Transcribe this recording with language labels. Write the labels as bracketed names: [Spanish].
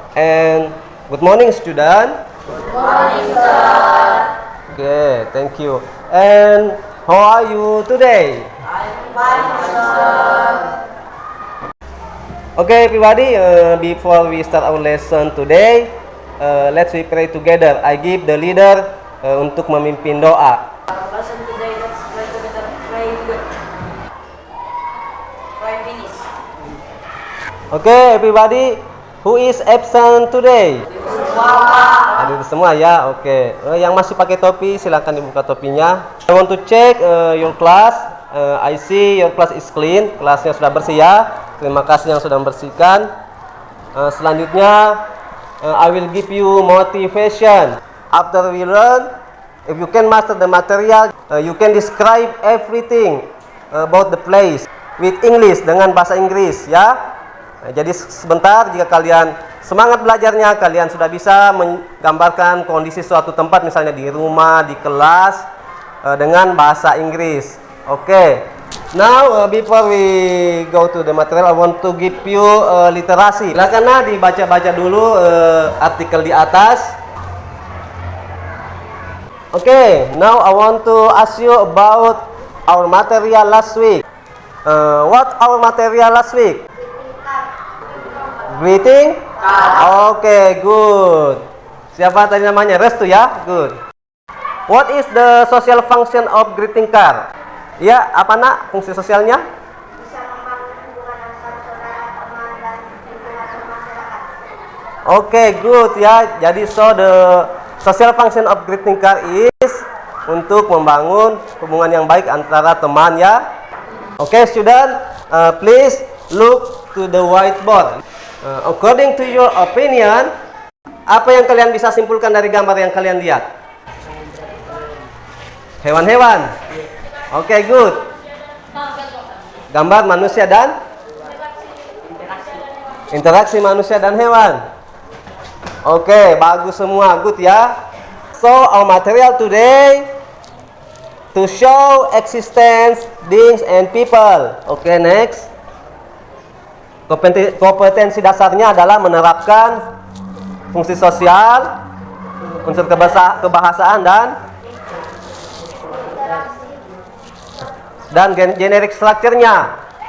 [English] And good morning, student. Good morning, sir. Okay, thank you. And how are you today? I'm fine, sir. Okay, everybody. Before we start our lesson today, let's we pray together. I give the leader [Indonesian] untuk memimpin doa. [English] Lesson today, let's pray together. Pray good. 5 minutes. Okay, everybody, who is absent today? [Indonesian] Ada semua ya. Oke. Yang masih pakai topi silakan dibuka topinya. [English] I want to check your class. I see your class is clean. [Indonesian] Kelasnya sudah bersih ya. Terima kasih yang sudah membersihkan. Selanjutnya [English] I will give you motivation. After we learn, if you can master the material, you can describe everything about the place with English, [Indonesian] dengan bahasa Inggris ya. Jadi sebentar, jika kalian semangat belajarnya, kalian sudah bisa menggambarkan kondisi suatu tempat, misalnya di rumah, di kelas, dengan bahasa Inggris. Oke. [English] Now, before we go to the material, I want to give you literasi. [Indonesian] Silakan dibaca-baca dulu artikel di atas. [English] Okay, now I want to ask you about our material last week. What our material last week? Greeting? Okay, good. [Indonesian] Siapa tadi namanya? Restu ya? [English] Good. What is the social function of greeting card? [Indonesian] Ya, apa nak fungsi sosialnya? Bisa membangun hubungan antar saudara, teman, dan lingkungan masyarakat. [English] Okay, good [Indonesian] ya. Jadi [English] the social function of greeting card is [Indonesian] untuk membangun hubungan yang baik antara teman ya. [English] Okay, student, please look to the whiteboard. According to your opinion, [Indonesian] apa yang kalian bisa simpulkan dari gambar yang kalian lihat? Hewan-hewan. Oke, [English] good. [Indonesian] Gambar manusia dan interaksi manusia dan hewan. Oke, bagus semua, good ya. [English] So our material today to show existence, things and people. [Indonesian] Oke, next. Kompetensi dasarnya adalah menerapkan fungsi sosial, unsur kebahasaan dan generic structure-nya.